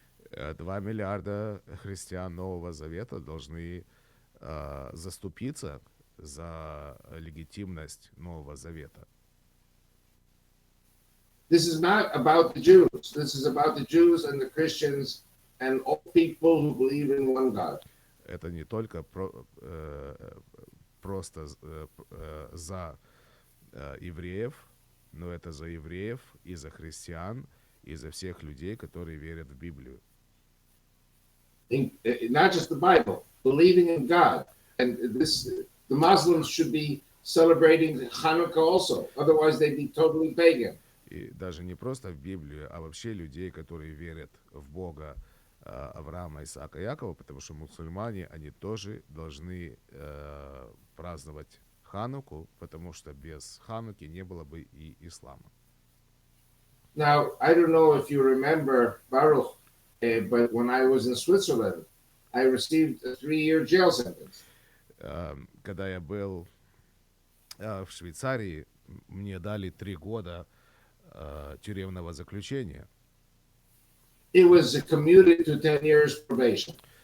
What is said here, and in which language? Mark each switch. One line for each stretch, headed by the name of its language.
Russian: 2 миллиарда христиан Нового Завета должны заступиться за легитимность Нового Завета.
English: This is not about the Jews. This is about the Jews and the Christians and all people who believe in one God.
Russian: Это не только просто за евреев, но это за евреев и за христиан, и за всех людей, которые верят в Библию.
English: Not just the Bible, believing in God. And the Muslims should be celebrating Hanukkah also. Otherwise, they'd be totally pagan.
Russian: И даже не просто в Библию, а вообще людей, которые верят в Бога Авраама, Исаака, Якова, потому что мусульмане, они тоже должны праздновать Хануку, потому что без Хануки не было бы и ислама.
English: Now, I don't know if you remember Baruch, but when I was in Switzerland, I received a 3-year jail sentence.
Russian: Когда я был в Швейцарии, мне дали 3 года тюремного заключения.
English: It was commuted to 10 years probation.